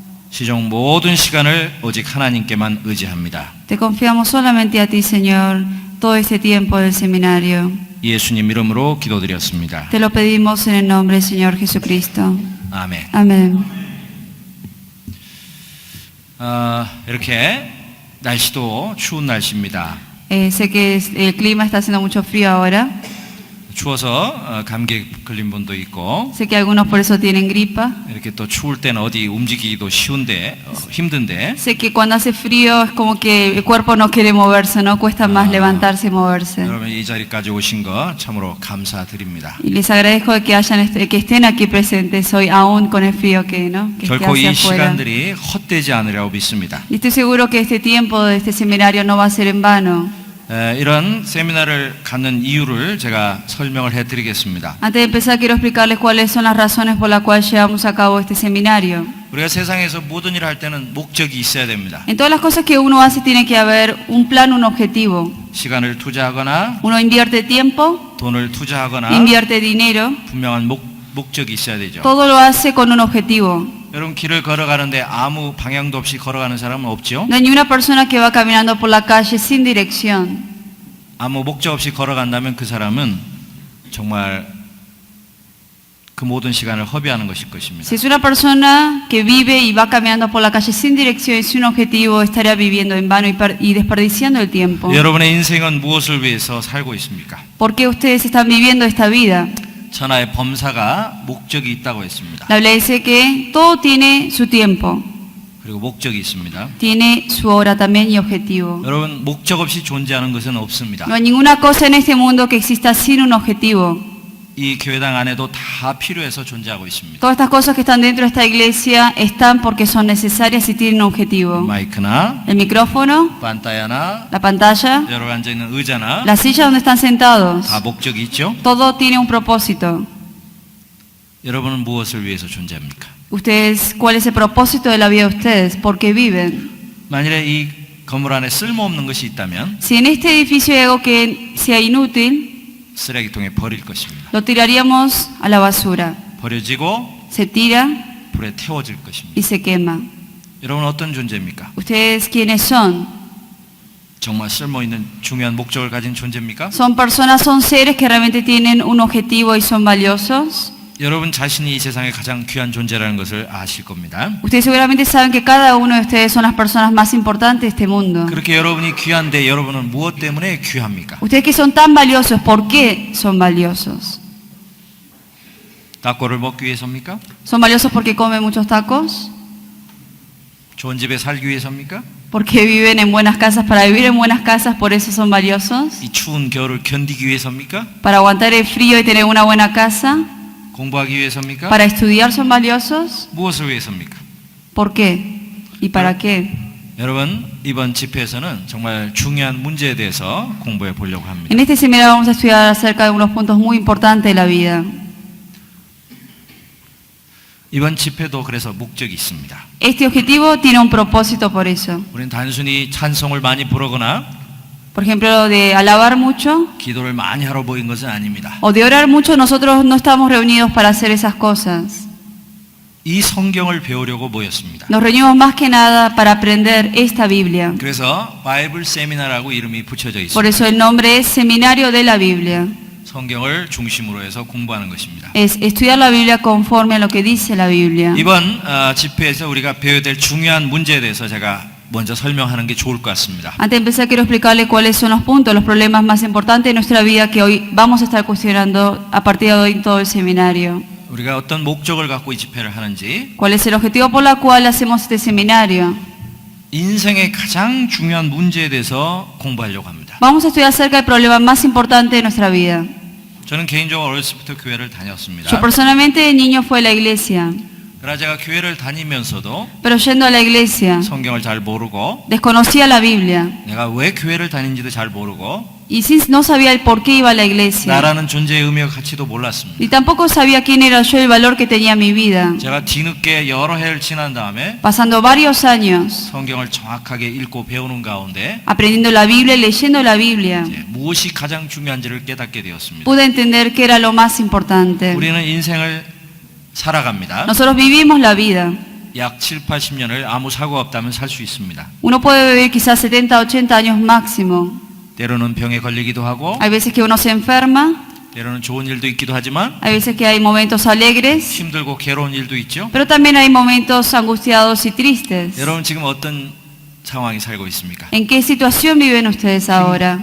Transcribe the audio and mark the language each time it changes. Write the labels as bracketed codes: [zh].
[ko] 시종 모든 시간을 오직 하나님께만 의지합니다. [es] Te confiamos solamente a ti, Señor, todo este tiempo del seminario. [ko] 예수님 이름으로 기도드렸습니다. [es] Te lo pedimos en el nombre del Señor Jesucristo. [ko] 아멘. [es] Amén. [ko] 이렇게 날씨도 추운 날씨입니다. [es] Sé que el clima está haciendo mucho frío ahora. [ko] 추워서 감기 걸린 분도 있고 [es] Sé que algunos por eso tienen gripa. [ko] 이렇게 또 추울 때는 어디 움직이기도 힘든데 [es] Sé que cuando hace frío es como que el cuerpo no quiere moverse, no cuesta más levantarse y moverse. [ko] 여러분 이 자리까지 오신 거 참으로 감사드립니다. [es] Y les agradezco que estén aquí presentes hoy aún con el frío que [ko] 결코 [es] hace [ko] 이 [es] afuera. [ko] 시간들이 헛되지 않으리라고 믿습니다. [es] Y estoy seguro que este tiempo de este seminario no va a ser en vano. [ko] 이런 세미나를 갖는 이유를 제가 설명을 해드리겠습니다. [es] Antes de empezar quiero explicarles cuáles son las razones por las cuales llevamos a cabo este seminario. [ko] 우리가 세상에서 모든 일을 할 때는 목적이 있어야 됩니다. [es] En todas las cosas que uno hace tiene que haber un plan, un objetivo. [ko] 시간을 투자하거나 [es] Uno invierte tiempo, [ko] 돈을 투자하거나 [es] invierte dinero, [ko] 분명한 목적이 있어야 되죠. [es] todo lo hace con un objetivo. [ko] 여러분 길을 걸어가는데 아무 방향도 없이 걸어가는 사람은 없죠? [es] No hay ni una persona que va caminando por la calle sin dirección. [ko] 아무 목적 없이 걸어간다면 그 사람은 정말 그 모든 시간을 허비하는 것일 것입니다. [es] Si es una persona que vive y va caminando por la calle sin dirección y sin objetivo, estaría viviendo en vano y desperdiciando el tiempo. [ko] 여러분의 인생은 무엇을 위해서 살고 있습니까? [es] ¿Por qué ustedes están viviendo esta vida? [ko] 천하의 범사가 목적이 있다고 했습니다. [es] La Biblia dice que todo tiene su tiempo, [ko] 그리고 목적이 있습니다. [es] tiene su hora también y objetivo. [ko] 여러분 목적 없이 존재하는 것은 없습니다. [es] No hay ninguna cosa en este mundo que exista sin un objetivo. [ko] 이 교회당 안에도 다 필요해서 존재하고 있습니다. [es] Todas estas cosas que están dentro de esta iglesia están porque son necesarias y tienen un objetivo. [ko] 마이크나 [es] El micrófono, [ko] 판타야나 [es] la pantalla, [ko] 여러분 앉아 있는 의자나 [es] la silla donde están sentados. [ko] 다 목적이 있죠. [es] Todo tiene un propósito. [ko] 여러분은 무엇을 위해서 존재합니까? [es] Ustedes, ¿cuál es el propósito de la vida de ustedes? ¿Por qué viven? [ko] 만일에 이 건물 안에 쓸모없는 것이 있다면 [es] Si en este edificio hay algo que sea inútil, [ko] 쓰레기통에 버릴 것입니다. [es] lo tiraríamos a la basura. [ko] 버려지고 [es] Se tira [ko] 불에 태워질 것입니다. [es] y se quema. [ko] 여러분 어떤 존재입니까? [es] ¿Ustedes quiénes son? [ko] 정말 쓸모있는 중요한 목적을 가진 존재입니까? [es] ¿Son personas, son seres que realmente tienen un objetivo y son valiosos? [ko] 여러분 자신이 이 세상에 가장 귀한 존재라는 것을 아실 겁니다. [es] Ustedes seguramente saben que cada uno de ustedes son las personas más importantes de este mundo. [ko] 그렇게 여러분이 귀한데 여러분은 무엇 때문에 귀합니까? [es] Ustedes que son tan valiosos, ¿por qué son valiosos? [ko] 닭고를 먹기 위해서입니까? [es] ¿Son valiosos porque comen muchos tacos? [ko] 좋은 집에 살기 위해서입니까? [es] ¿Porque viven en buenas casas? Para vivir en buenas casas, ¿por eso son valiosos? [ko] 이 추운 겨울을 견디기 위해서입니까? [es] ¿Para aguantar el frío y tener una buena casa? [ko] 공부하기 위해서입니까? [es] ¿Para estudiar son valiosos? [ko] 무엇을 위해서입니까? [es] ¿Por qué? ¿Y para qué? [ko] 여러분 이번 집회에서는 정말 중요한 문제에 대해서 공부해 보려고 합니다. [es] En este seminario vamos a estudiar acerca de unos puntos muy importantes de la vida. [ko] 이번 집회도 그래서 목적이 있습니다. [es] Este objetivo tiene un propósito por eso. [ko] 우리는 단순히 찬송을 많이 부르거나 [es] Por ejemplo, de alabar mucho [ko] 기도를 많이 하러 모인 것은 아닙니다. [es] o de orar mucho, nosotros no estamos reunidos para hacer esas cosas. [ko] 이 성경을 배우려고 모였습니다. [es] Nos reunimos más que nada para aprender esta Biblia. [ko] 그래서 바이블 세미나라고 이름이 붙여져 [es] Por eso el nombre es Seminario de la Biblia. [ko] 성경을 중심으로 해서 공부하는 것입니다. [es] Es estudiar la Biblia conforme a lo que dice la Biblia. [ko] 이번 집회에서 우리가 배워야 될 중요한 문제에 대해서 제가 먼저 설명하는 게 좋을 것 같습니다. [es] Antes de empezar, quiero explicarles cuáles son los puntos, los problemas más importantes de nuestra vida que hoy vamos a estar cuestionando a partir de hoy en todo el seminario. [ko] 우리가 어떤 목적을 갖고 이 집회를 하는지, [es] ¿Cuál es el objetivo por el cual hacemos este seminario? [ko] 인생의 가장 중요한 문제에 대해서 공부하려고 합니다. [es] Vamos a estudiar acerca del problema más importante de nuestra vida. [ko] 저는 개인적으로 어렸을 때부터 교회를 다녔습니다. [es] Yo personalmente de niño fui a la iglesia, [ko] 그러나 제가 교회를 다니면서도 [es] pero yendo a la iglesia [ko] 성경을 잘 모르고 [es] desconocía la Biblia [ko] 내가 왜 교회를 다니는지도 잘 모르고 [es] y no sabía el por qué iba a la iglesia. [ko] 나라는 존재의 의미와 가치도 몰랐습니다. [es] Y tampoco sabía quién era yo, el valor que tenía mi vida. [ko] 제가 뒤늦게 여러 해를 지난 다음에 [es] Pasando varios años [ko] 성경을 정확하게 읽고 배우는 가운데 [es] aprendiendo la Biblia y leyendo la Biblia, [ko] 무엇이 가장 중요한지를 깨닫게 되었습니다. [es] pude entender que era lo más importante. [ko] 우리는 인생을 살아갑니다. [es] Nosotros vivimos la vida. [ko] 약 7, 80년을 아무 사고가 없다면 살 수 있습니다. [es] Uno puede vivir quizás 70, 80 años máximo. [ko] 때로는 병에 걸리기도 하고 [es] Hay veces que uno se enferma, [ko] 때로는 좋은 일도 있기도 하지만 [es] hay veces que hay momentos alegres, [ko] 힘들고 괴로운 일도 있죠. [es] pero también hay momentos angustiados y tristes. [ko] 여러분 지금 어떤 상황이 살고 있습니까? [es] ¿En qué situación viven ustedes ahora?